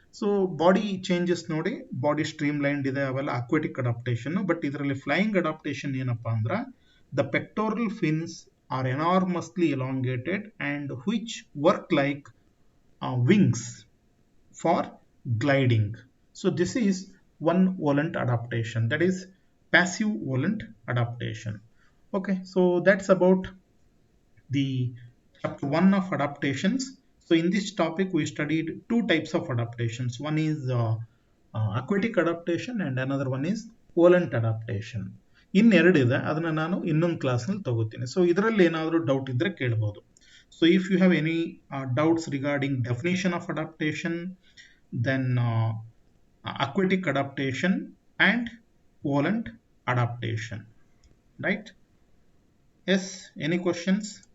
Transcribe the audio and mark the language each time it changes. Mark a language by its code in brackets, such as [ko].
[kn] So body changes ನೋಡಿ, body stream lined ಇದೆ, ಅವೆಲ್ಲ ಅಕ್ವಾಟಿಕ್ ಅಡಾಪ್ಟೇಷನ್. [en] but [kn] ಇದರಲ್ಲಿ ಫ್ಲೈಯಿಂಗ್ ಅಡಾಪ್ಟೇಷನ್ ಏನಪ್ಪಾ ಅಂದ್ರೆ [en] The pectoral fins are enormously elongated and which work like wings for gliding. So this is one volant adaptation, that is passive volant adaptation. Okay, so that's about the chapter 1 of adaptations. So in this topic, we studied two types of adaptations. One is aquatic adaptation and another one is volant adaptation. [kn] ಇನ್ನೆರಡಿದೆ ಅದನ್ನ ನಾನು ಇನ್ನೊಂದು ಕ್ಲಾಸ್ನಲ್ಲಿ ತಗೋತೀನಿ. So ಇದರಲ್ಲಿ ಏನಾದರೂ doubt ಇದ್ರೆ ಕೇಳ್ಬೋದು. [en] So if you have any doubts regarding definition of adaptation, then aquatic adaptation and volant adaptation, right? Yes, any questions?